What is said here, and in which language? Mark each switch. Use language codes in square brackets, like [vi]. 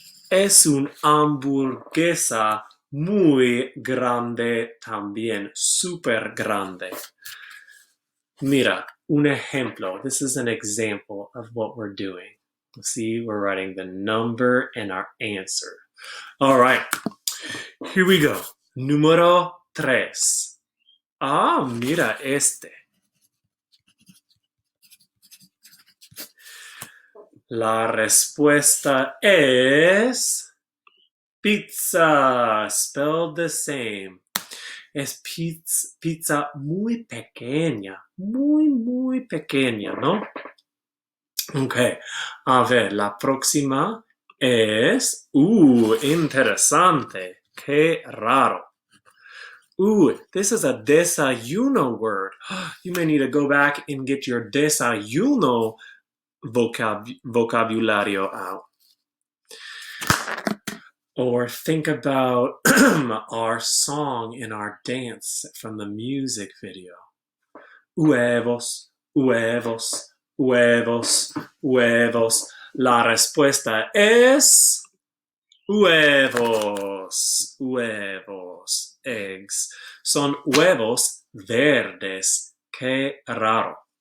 [es] Es una hamburguesa muy grande también, super grande. Mira, un ejemplo. [en] This is an example of what we're doing. See, we're writing the number and our answer. All right, here we go. [es] Número 3. Ah, mira este. La respuesta es pizza, [en] spelled the same. [es] Es pizza muy pequeña, muy pequeña, ¿no? Ok, a ver, la próxima es, interesante, qué raro. [en] This is a desayuno word. You may need to go back and get your [es] desayuno vocabulario [en] out. Or think about our song and our dance from the music video. [es] Huevos, huevos, huevos, huevos. La respuesta es huevos, huevos, eggs. Son huevos verdes. Qué raro.